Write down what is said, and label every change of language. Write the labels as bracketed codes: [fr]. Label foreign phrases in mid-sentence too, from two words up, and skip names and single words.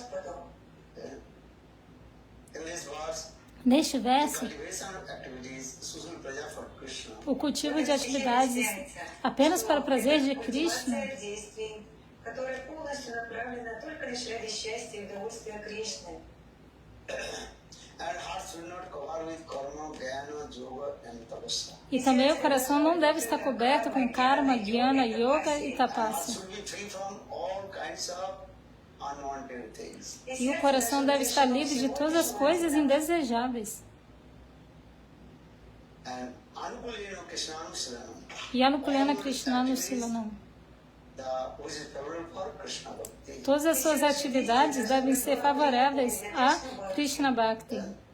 [pt] Neste verso, o cultivo de atividades apenas para o prazer de Krishna e também o coração não deve estar coberto com karma, jnana, yoga e tapasya. E o coração deve estar livre de todas as coisas indesejáveis. [sa] E Anukulena Krishnanu Silanam. [pt] Todas as suas atividades devem ser favoráveis a [sa] Krishna Bhakti.